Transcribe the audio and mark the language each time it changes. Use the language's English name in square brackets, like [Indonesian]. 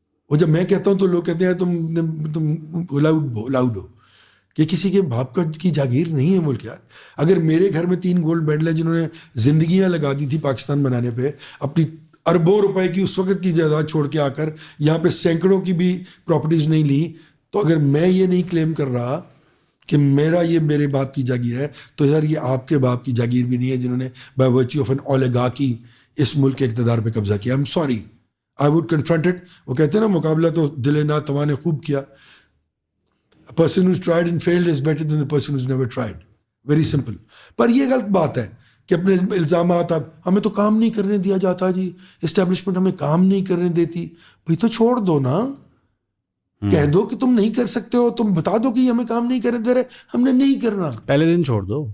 [Urdu] وہ جب میں کہتا ہوں تو لوگ کہتے ہیں تم لاؤڈ ہو, کہ کسی کے باپ کی جاگیر نہیں ہے ملک. یار اگر میرے گھر میں 3 گولڈ میڈل ہیں جنہوں نے زندگیاں لگا دی تھی پاکستان بنانے پہ, اپنی اربوں روپے کی اس وقت کی جائیداد چھوڑ کے آ کر یہاں پہ سینکڑوں کی بھی پراپرٹیز نہیں لی, تو اگر میں یہ نہیں کلیم کر رہا کہ یہ میرے باپ کی جاگیر ہے, تو یار یہ آپ کے باپ کی جاگیر بھی نہیں ہے جنہوں نے [English] by virtue of an oligarchy [Urdu] اس ملک کے اقتدار پہ قبضہ کیا. [English] I'm sorry, I would confront it. [Urdu] وہ کہتے ہیں نا مقابلہ تو دل ناتواں نے خوب کیا. [English] A person who's tried and failed is better than the person who's never tried. Very simple. [Urdu] پر یہ غلط بات ہے کہ اپنے الزامات, اب ہمیں تو کام نہیں کرنے دیا جاتا جی, اسٹیبلشمنٹ ہمیں کام نہیں کرنے دیتی. بھائی تو چھوڑ دو نا, کہہ دو کہ تم نہیں کر سکتے ہو, تم بتا دو کہ ہمیں کام نہیں کرنے دے رہے, ہم نے نہیں کرنا. پہلے دن چھوڑ دو,